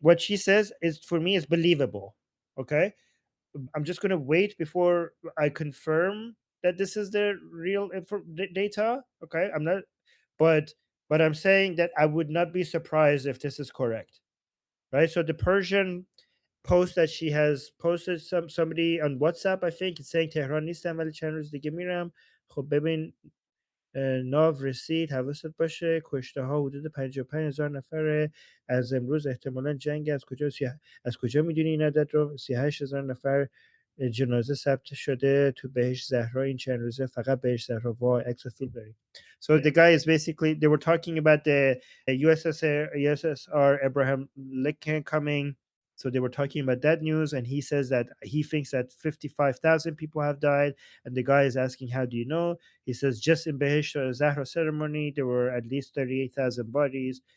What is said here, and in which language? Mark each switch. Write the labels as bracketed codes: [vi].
[en] What she says is, for me, is believable. Okay. I'm just going to wait before I confirm that this is the real data. Okay. I'm not, but I'm saying that I would not be surprised if this is correct, right? So the Persian post that she has posted, somebody on WhatsApp, I think, it's saying [fa] تهران نیستم ولی چند روز دیگه میرم. خب ببین ناو رسید، حواست باشه کشته ها حدود 55,000 نفره. از امروز احتمالا جنگ از کجا میدونی این عدد رو؟ 38,000 نفر جنازه ثبت شده تو بهش زهرا این چند روزه، فقط بهش زهرا. وای عکس و فیلم داریم. [en] So the guy is basically, they were talking about the USSR Abraham Lincoln coming. So they were talking about that news, and he says that he thinks that 55,000 people have died. And the guy is asking, how do you know? He says, just in Behesh Zahra ceremony, there were at least 38,000 bodies.